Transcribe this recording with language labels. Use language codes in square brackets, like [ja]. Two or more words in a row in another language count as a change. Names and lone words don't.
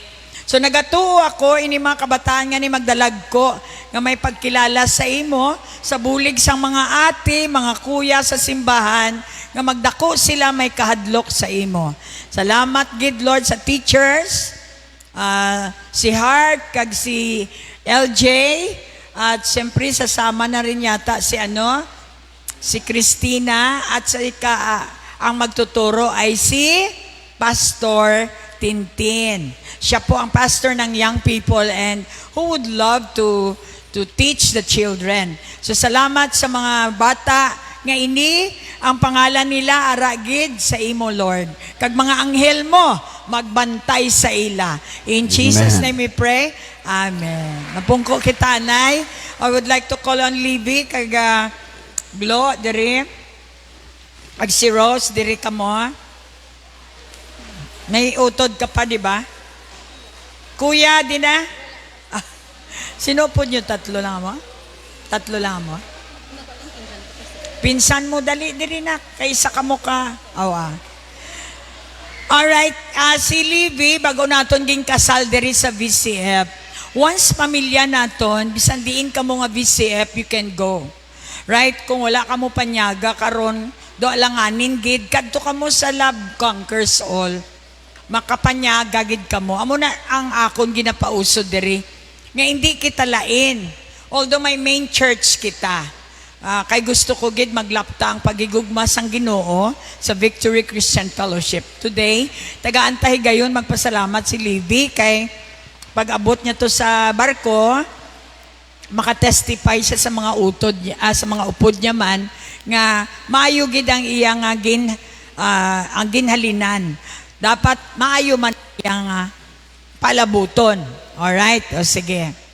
[hil] So nagatuo ako, ini mga kabataan nga ni magdalag ko, nga may pagkilala sa imo, sa bulig sang mga ate, mga kuya sa simbahan, nga magdako sila may kahadlok sa imo. Salamat gid Lord sa teachers, si Hart, kag si LJ, [tl] at siyempre sasama na rin yata si Christina, at ang magtuturo ay si Pastor Tintin. Siya po ang pastor ng [en] young people and who would love to teach the children. [hil] So salamat sa mga bata nga ini, ang pangalan nila aragid sa imo Lord. Kag mga anghel mo magbantay sa ila. [en] In Jesus' Amen. name we pray. Amen. [hil] Napungko kita nay. [en] I would like to call on [hil] Libby kag Glo diri. Ag si Rose diri ka mo. May utod ka pa, di ba? Kuya, di na? Sino po nyo? Tatlo lang mo? Pinsan mo, dali, diri na. Kaysa ka mo ka. Alright, si Libby, bago naton ging kasal diri sa VCF. Once pamilya naton, bisan diin ka mo nga VCF, [en] you can go. Right? [hil] Kung wala ka mo panyaga, karon do alanganin gid, kadto ka mo sa Love Conquers All. Makapanyaga gid ka mo. Amo na ang akon ginapausod diri. Nga hindi kita lain. Although may main church kita. Kay gusto ko gid maglapta ang pagigugma sang Ginoo sa Victory Christian Fellowship. Today, taga-antay gayon magpasalamat si Libby kay pag-abot niya to sa barko, makatestify siya sa mga utod sa mga upod niya man nga maayo gid ang iyang ang ginhalinan. Dapat maayo man iyang palabuton. Alright? O sige.